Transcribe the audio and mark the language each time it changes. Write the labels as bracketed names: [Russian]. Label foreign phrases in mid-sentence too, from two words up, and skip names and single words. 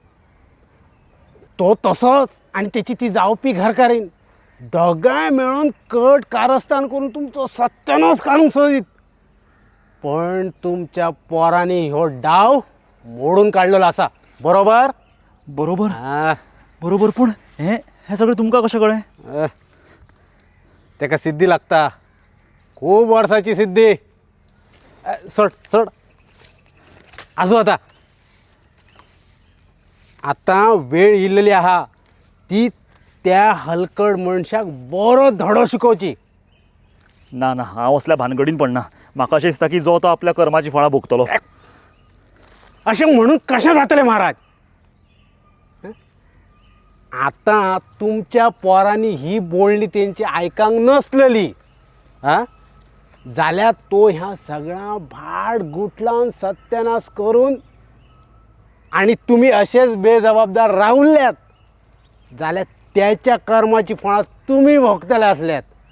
[Marathi] तो तसंच आणि त्याची ती जावपी घरकारीन दोघांय मिळून कट कारस्थान करून तुमचं सत्यानाश काढून सोडित पण तुमच्या पोराने ह्यो डाव मोडून काढलेला असा बरोबर [Konkani] बरोबर बरोबर पण हे सगळं तुमका कशें कळ्ळें तेका सिद्धी लागता खूप वर्षाची सिद्धी चढ चढ आजू आता वेळ इल्लेली आहा ती त्या हलकड मनशाक बरो धडो शिकोवची ना ना हांव असल्या भानगडीन पडना म्हाका अशें दिसता की जो तो आपल्या कर्माची फळां भोगतलो अशें म्हणून कशें जातलें महाराज आता तुमच्या पोरांनी ही बोलणी त्यांची आयकांक नसलेली जाल्यार तो ह्या सगळ्या भाड गुटलावन सत्यानाश करून आणि तुम्ही असेच बेजबाबदार राहुल्यात जाल्यार त्याच्या कर्माची फळां तुम्ही भोगतले असल्यात